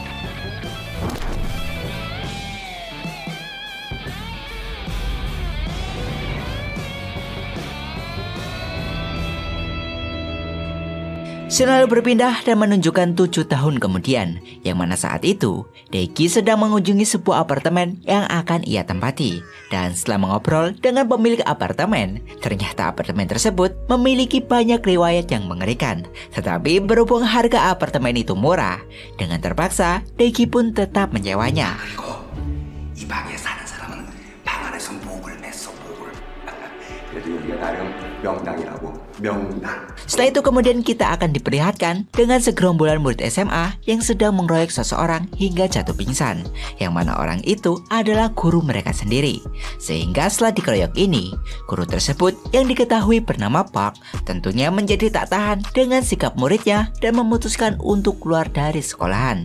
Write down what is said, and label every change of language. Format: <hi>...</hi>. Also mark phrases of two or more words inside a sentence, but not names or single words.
<id>Scene lalu berpindah dan menunjukkan 7 tahun kemudian, yang mana saat itu Daegi sedang mengunjungi sebuah apartemen yang akan ia tempati. Dan setelah mengobrol dengan pemilik apartemen, ternyata apartemen tersebut memiliki banyak riwayat yang mengerikan. Tetapi berhubung harga apartemen itu murah, dengan terpaksa Daegi pun tetap menyewanya.</id> <ko>이 방에 사는 사람은 방 안에서 목을 맸어, 목을. 그래도 여기가 나름 명당이라고.</ko> <id>Setelah itu kemudian kita akan diperlihatkan dengan segerombolan murid SMA yang sedang mengeroyok seseorang hingga jatuh pingsan, yang mana orang itu adalah guru mereka sendiri. Sehingga setelah dikeroyok ini, guru tersebut yang diketahui bernama Park tentunya menjadi tak tahan dengan sikap muridnya dan memutuskan untuk keluar dari sekolahan.</id>